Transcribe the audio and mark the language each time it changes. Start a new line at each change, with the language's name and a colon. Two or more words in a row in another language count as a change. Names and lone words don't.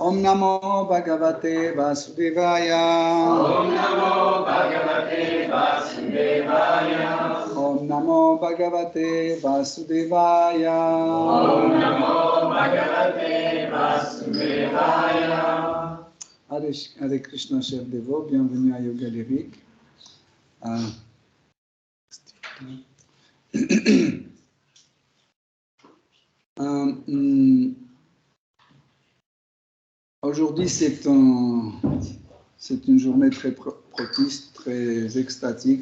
Sanskrit: Om Namo Bhagavate Vasudevaya Om Namo Bhagavate Vasudevaya. Om Namo Bhagavate Vasudevaya Om Namo Bhagavate Vasudevaya. Hare Krishna,
French: chers dévots, bienvenue à Yoga Lyrique. Aujourd'hui, c'est une journée très propice, très extatique.